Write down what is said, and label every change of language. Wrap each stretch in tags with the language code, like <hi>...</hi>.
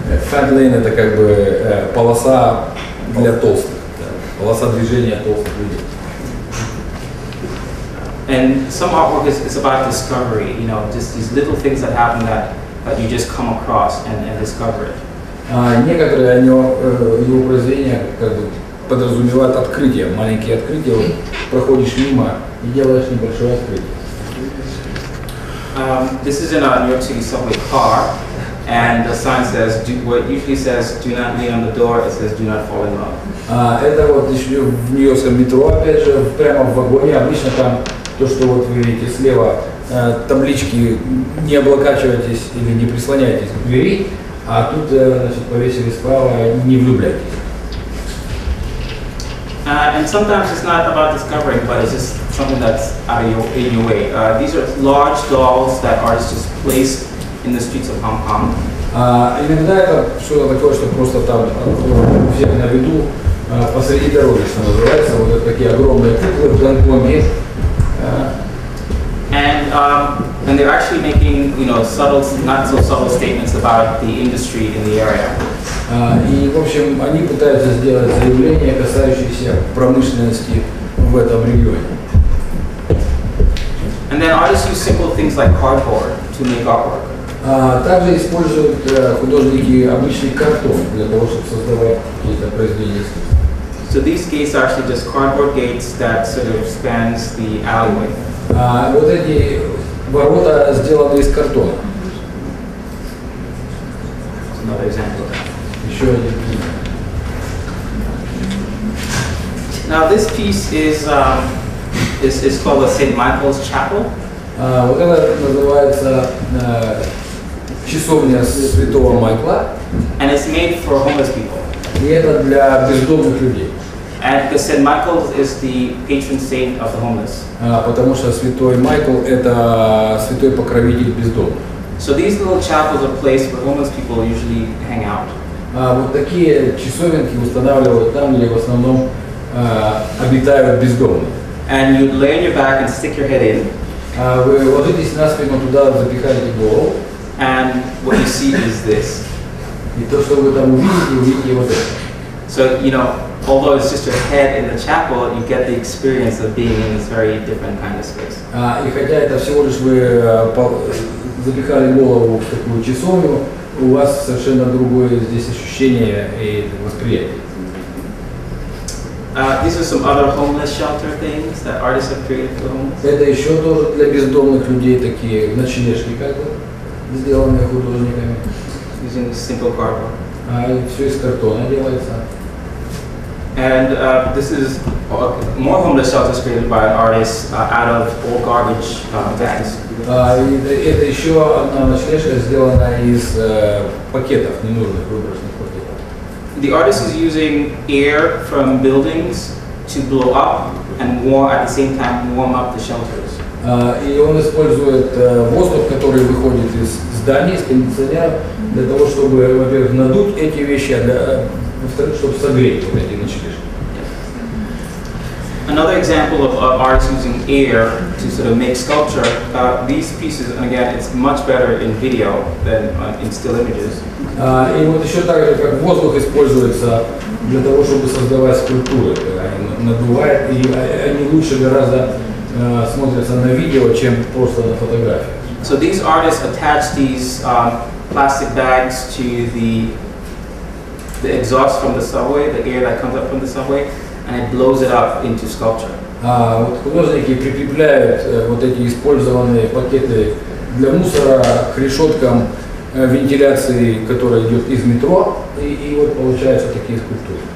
<en>Fat lane</en> <ru>это как бы полоса для толстых, полоса движения толстых людей.</ru> <en>And some artwork is about discovery, you know, just these little things that happen that you just come across and discover it.</en> <ru>Некоторые его произведения как бы подразумевают открытие, маленькие открытия. Вот проходишь мимо и делаешь небольшое открытие.</ru> <en>This is in a New York City subway car, and the sign says, what usually says, "Do not lean on the door." It says, "Do not fall in love."</en> <ru>Это вот еще в нью-йоркском метро, опять же, прямо в вагоне. Обычно там то, что вот вы видите слева, таблички «Не облокачивайтесь» или «Не прислоняйтесь к двери», а тут, значит, повесили справа «Не влюбляйтесь».</ru> <en>And sometimes it's not about discovering, but it's just something that's out of in your way. These are large dolls that artists just placed in the streets of Hong Kong.</en> <ru>Иногда это что-то такое, что просто там у всех на виду, посреди дороги, что называется, вот это такие огромные куклы в Гонконге.</ru> <en>And they're actually making, you know, subtle, not so subtle statements about the industry in the area.</en> <ru>И, в общем, они пытаются сделать заявления, касающиеся промышленности в этом регионе.</ru> <en>And then artists use simple things like cardboard to make artwork.</en> <ru>Также используют художники обычный картон для того, чтобы создавать какие-то произведения искусства.</ru> <en>So these gates are actually just cardboard gates that sort of spans the alleyway.</en> <ru>Вот эти ворота сделаны из картона.</ru> <en>Another example of that.</en> <ru>Еще один.</ru> <en>Now this piece is called the St. Michael's Chapel.</en> <ru>Вот это называется часовня Святого Майкла.</ru> <en>And it's made for homeless people.</en> <ru>И это для бездомных людей.</ru> <en>And because St. Michael is the patron saint of the homeless.</en> <ru>Потому что Святой Майкл это святой покровитель бездомных.</ru> <en>So these little chapels are placed where homeless people usually hang out.</en> <ru>Вот такие часовенки устанавливают там, где в основном обитают бездомные.</ru> <en>And you lay on your back and stick your head in.</en> <ru>Вы ложитесь на спину, туда запихаете голову.</ru> <en>And what you see is this.</en> <ru>И то, что вы там увидите вот это.</ru> <en>So, you know, although it's just your head in the chapel, you get the experience of being in this very different kind of space.</en> <ru>И хотя это всего лишь вы запихали голову в такую часовню, у вас совершенно другое здесь ощущение и восприятие.</ru> <en>These are some other homeless shelter things that artists have created for the homeless.</en> <ru>Это еще тоже для бездомных людей такие ночлежки, как бы, сделанные художниками.</ru> <en>Using simple cardboard.</en> <ru>Все из картона делается.</ru> <en>And this is more homeless shelters created by an artist out of old garbage bags.</en> <ru>Это еще одна ночлежка, сделана из пакетов, ненужных выброшенных пакетов.</ru> <en>The artist is using air from buildings to blow up and at the same time warm up the shelters.</en> <ru>И он использует воздух, который выходит из зданий, из кондиционеров, для того, чтобы, во-первых, надуть эти вещи, а во-вторых, чтобы согреть вот эти ночлежки.</ru> <en>Another example of artists using air to sort of make sculpture, these pieces, and again, it's much better in video than in still images.</en> <ru>И вот еще так же, как воздух используется для того, чтобы создавать скульптуры. Они надувают, и они лучше гораздо смотрятся на видео, чем просто на фотографии.</ru> <en>So these artists attach these plastic bags to the exhaust from the subway, the air that comes up from the subway, and it blows it up into sculpture.</en> <ru>Вот художники прикрепляют вот эти использованные пакеты для мусора к решеткам вентиляции, которая идет из метро, и вот получаются такие скульптуры.</ru>